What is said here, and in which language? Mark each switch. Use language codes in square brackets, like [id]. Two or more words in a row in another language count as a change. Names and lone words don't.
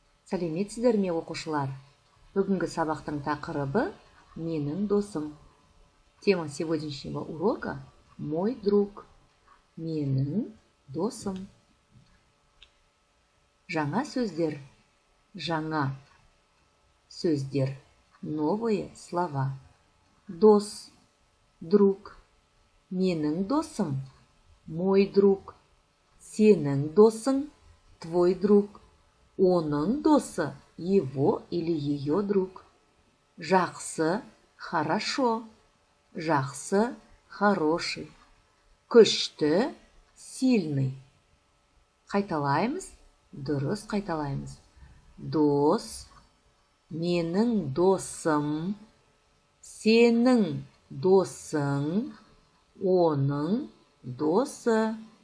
[kk] Сәлеметсіздер ме, оқушылар? Бүгінгі сабақтың тақырыбы «Менің досым». [ru] Тема сегодняшнего урока «Мой друг». [kk] Менің досым. Жаңа сөздер. Жаңа сөздер. [ru] Новые слова. Дос, друг. [kk] Менің досым, [ru] мой друг. [kk] Сенің досың, [ru] твой друг. [kk] Оның досы, [ru] его или ее друг. [kk] Жақсы, хорошо. Жақсы, хороший. Күшті, сильный. Қайталаймыз, дұрыс қайталаймыз. Дос, менің досым, сенің досың, оның досы.